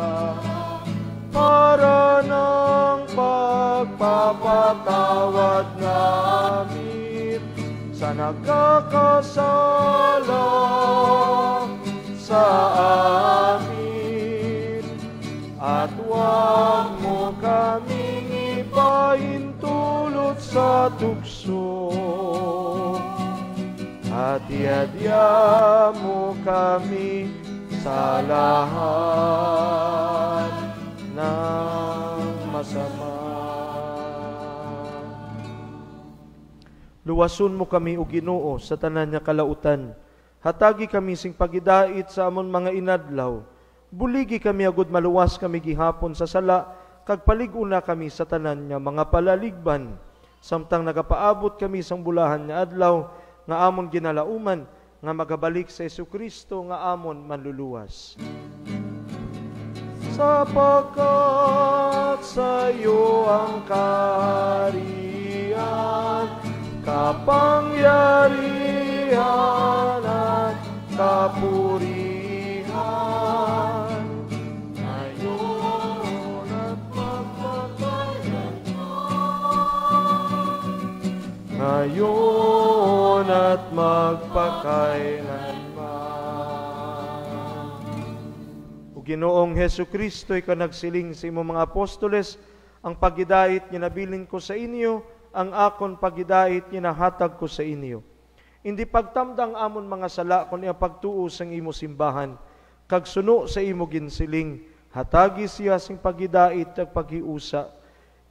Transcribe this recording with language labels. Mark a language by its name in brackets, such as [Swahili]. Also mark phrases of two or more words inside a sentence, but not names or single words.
[Filipino] para ng pagpapatawad namin sa nagkakasala sa amin, at huwag mo kaming ipahintulot sa tukso, at iadya mo kami sa lahat ng masama. [Hiligaynon] Luwason mo kami o Ginoo sa tanan nga kalautan. Hatagi kami sing pagidait sa amon mga inadlaw. Buligi kami agud maluwas kami gihapon sa sala, kag palig-una kami sa tanan nga mga palaligban. Samtang nagapaabot kami sang bulahan nga adlaw nga amon ginalauman, nga magabalik sa Jesucristo nga amon manluluwas. [Filipino] Sapagkat sa iyo ang kaharian, kapangyarihan at kapurihan, ngayon at magpakailanman. Ngayon at magpakailanman. [Hiligaynon] O Ginoong Jesucristo, ikaw nagsiling sa imong mga apostoles, ang pagidait niya nabilin ko sa inyo, ang akon pagidait niya nahatag ko sa inyo. Hindi pagtamdang amon mga sala, kundi ang pagtuo sa imo simbahan, kag suno sa imo ginsiling, hatagi siya sing pagidait at paghiusa.